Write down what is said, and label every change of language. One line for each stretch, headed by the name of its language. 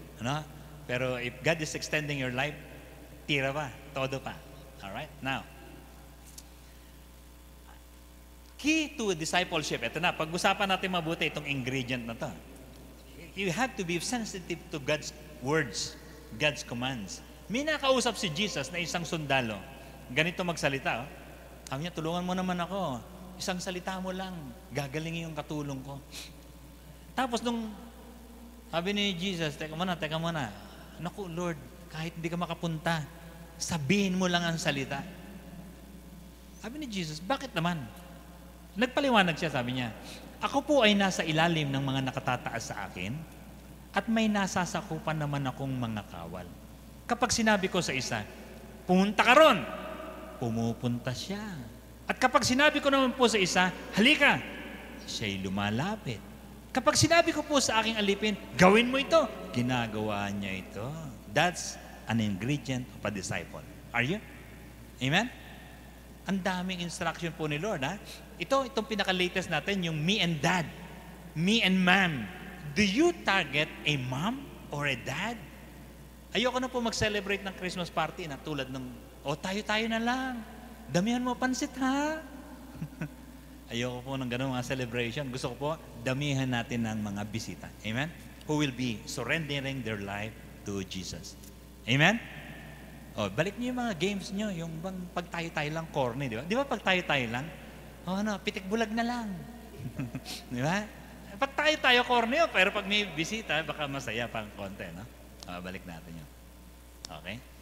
Filipino: Ano? Pero
English: if God is extending your life,
Filipino: tira pa, todo pa.
English: Alright?
Filipino: Now,
English: key to discipleship,
Filipino: ito na, pag-usapan natin mabuti itong ingredient na to.
English: You have to be sensitive to God's words, God's commands.
Filipino: May nakausap si Jesus na isang sundalo. Ganito magsalita, oh. Sabi niya, tulungan mo naman ako. Isang salita mo lang, gagalingin yung katulong ko. Tapos nung Sabi ni Jesus, teka muna. Naku, Lord, kahit hindi ka makapunta, sabihin mo lang ang salita. Sabi ni Jesus, bakit naman? Nagpaliwanag siya, sabi niya, ako po ay nasa ilalim ng mga nakatataas sa akin at may nasasakupan naman akong mga kawal. Kapag sinabi ko sa isa, pumunta ka ron, pumupunta siya. At kapag sinabi ko naman po sa isa, halika, siya'y lumalapit. Kapag sinabi ko po sa aking alipin, gawin mo ito, ginagawa niya ito.
English: That's an ingredient of a disciple. Are you?
Filipino: Amen? Ang daming instruction po ni Lord, ha? Itong pinaka-latest natin, yung me and dad. Me and mom.
English: Do you target a mom or a dad?
Filipino: Ayoko na po mag-celebrate ng Christmas party na tulad ng, tayo-tayo na lang. Damihan mo pansit, ha? Ayoko po ng ganun mga celebration. Gusto ko po, damihan natin ng mga bisita. Amen?
English: Who will be surrendering their life to Jesus. Amen?
Filipino: Balik niyo yung mga games niyo, yung bang pag tayo-tayo lang, corny, di ba? Di ba pag tayo-tayo lang? Pitik bulag na lang. Di ba? Pag tayo-tayo, corny, pero pag may bisita, baka masaya pang konti, no? Balik natin yun. Okay?